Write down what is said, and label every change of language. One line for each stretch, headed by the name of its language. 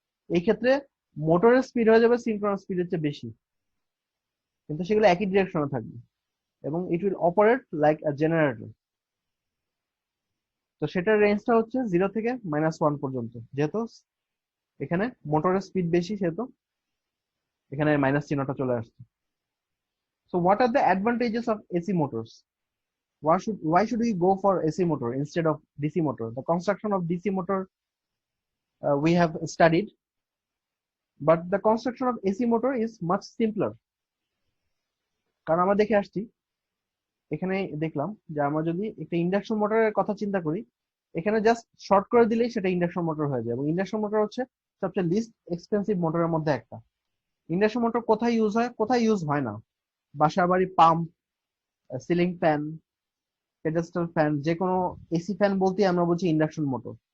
Bangla: এই ক্ষেত্রে মোটরের স্পিড হয়ে যাবে সিনক্রোনাস স্পিডের চেয়ে বেশি, কিন্তু সেগুলো একই ডিরেকশনে থাকবে, এবং
English: It will operate like a generator.
Bangla: তো সেটার রেঞ্জটা হচ্ছে 0 থেকে -1 পর্যন্ত। যেহেতু এখানে মোটরের স্পিড বেশি, সেহেতু এখানে মাইনাস চিহ্নটা চলে আসছে।
English: So what are the advantages of AC motors? why should we go for AC motor instead of DC motor? The construction of DC motor we have studied, but the construction of AC motor is much simpler.
Bangla: কারণ আমরা দেখে আসছি, এখানে দেখলাম যে আমরা যদি একটা ইন্ডাকশন মোটরের কথা চিন্তা করি, এখানে জাস্ট শর্ট করে দিলেই সেটা ইন্ডাকশন মোটর হয়ে যায়, এবং ইন্ডাকশন মোটর হচ্ছে সবচেয়ে লিস্ট এক্সপেন্সিভ মোটরের মধ্যে একটা। ইন্ডাকশন মোটর কোথায় ইউজ হয়, কোথায় ইউজ হয় না? বাসা বাড়ি pump, ceiling fan, pedestal fan, যে কোনো এসি ফ্যান বলতে আমরা বলছি ইন্ডাকশন মোটর।